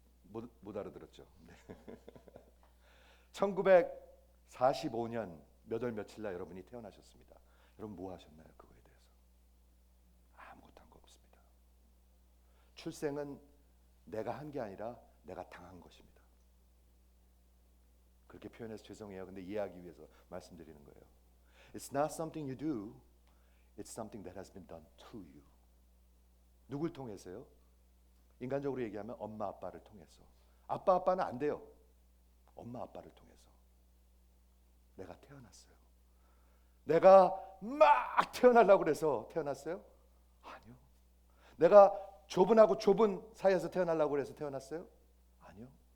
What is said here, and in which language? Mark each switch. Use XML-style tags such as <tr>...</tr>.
<ko>못 알아들었죠. 네. 1945년 몇 월 며칠 날 여러분이 태어나셨습니다. 여러분 뭐 하셨나요? 그거에 대해서 아무것도 한 거 없습니다. 출생은 내가 한 게 아니라 내가 당한 것입니다. 그렇게 표현해서 죄송해요. 근데 이해하기 위해서 말씀드리는 거예요.</ko> <en>It's not something you do. It's something that has been done to you.</en> <ko>누굴 통해서요? 인간적으로 얘기하면 엄마 아빠를 통해서. 아빠는 안 돼요. 엄마 아빠를 통해서 내가 태어났어요. 내가 막 태어나려고 그래서 태어났어요? 아니요. 내가 좁은 사이에서 태어나려고 그래서 태어났어요? 아니요.</ko>